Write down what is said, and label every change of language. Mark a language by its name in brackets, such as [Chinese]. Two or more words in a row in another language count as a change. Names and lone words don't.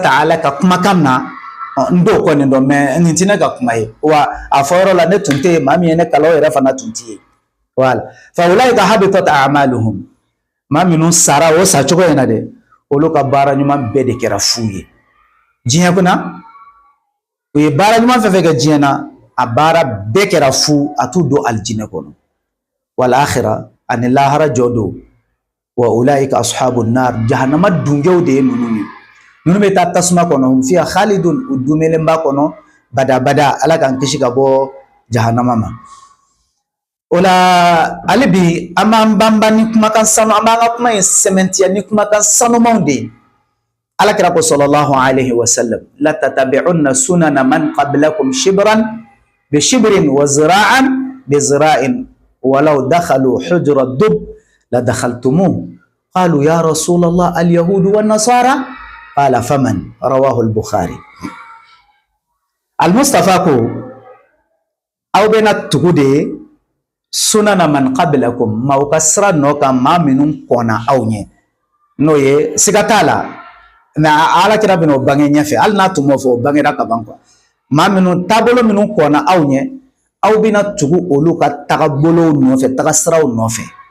[Bambara] ta'ala ka kumakan na n t'o kɔni dɔn mais nin tɛ ne ka kuma ye wa a fɔ yɔrɔ la ne tun tɛ yen maa min ye ne kalan o yɛrɛ fana tun tɛ yen wala [Arabic] فأولئك حبطت أعمالهم [Bambara] maa minnu sara o sacogo in na dɛ olu ka baara ɲuman bɛɛ de kɛra fu ye diɲɛ kunna u ye baara ɲuman fɛn fɛn kɛ diɲɛ na a baara bɛɛ kɛra fu a t'u don alijinɛ kɔnɔ [Arabic] والآخرة [Bambara] ani lahara jɔ don wa [Arabic] أولئك أصحاب النار [Bambara] jahannama dungew de ye ninnu ye ninnu bɛ taa tasuma kɔnɔ [Arabic] هم فيها خالدون [Bambara] u dumelenba kɔnɔ badabada ala k'an kisi ka bɔ jahannama ma o la hali bi an b'an banban ni kumakan sanu an b'an ka kuma in sɛmɛntiya ni kumakan sanumanw de ye alakira ko [Arabic] صلى الله عليه وسلم لتتبعن سنن من قبلكم شبرا بشبر وذراعا بذراع ولو دخلوا جحر ضب لدخلتموه قالوا يا رسول الله اليهود والنصارى قال فمن رواه البخاري [Bambara] al mustafa ko aw bena tugu de [Arabic] سنن من قبلكم [Bambara] ma ka sira nɔ kan maa minnu kɔnna aw ɲɛ n'o ye siga t'a la na alakira bɛna o bange ɲɛfɛ hali n'a tun m'o fɔ o bangera ka ban maa minnu taabolo minnu kɔnna aw ɲɛ aw bɛna tugu olu ka tagabolow nɔfɛ tagasiraw nɔfɛ